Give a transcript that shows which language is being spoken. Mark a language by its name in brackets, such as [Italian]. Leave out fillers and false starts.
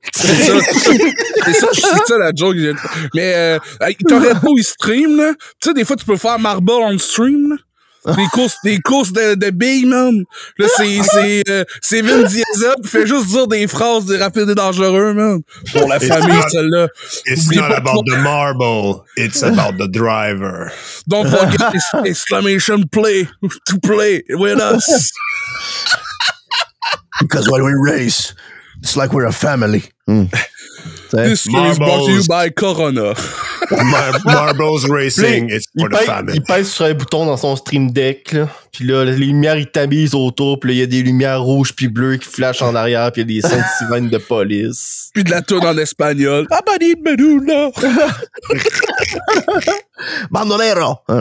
[French] C'est ça la joke. Mais Toretto, il stream, là. Tu sais, des fois, tu peux faire Marble on stream, là. Des courses de billes, man. Là, c'est Vin Diesel qui fait juste dire des phrases des rapides et dangereux, man. Pour la famille, celle-là. [English] It's not about the marble, it's about the driver. Don't forget exclamation play to play with us. Because when we race, it's like we're a family. This game is brought to you by Corona. Marbles Racing, it's for the family. [French] Il pèse sur un bouton dans son Stream Deck, là. Puis là, les lumières, ils tamisent autour. Puis là, il y a des lumières rouges puis bleues qui flashent en arrière. Puis il y a des sons de sirènes de police. Puis de la toune en espagnol. Abadi Meduna. [Spanish] Bandolero!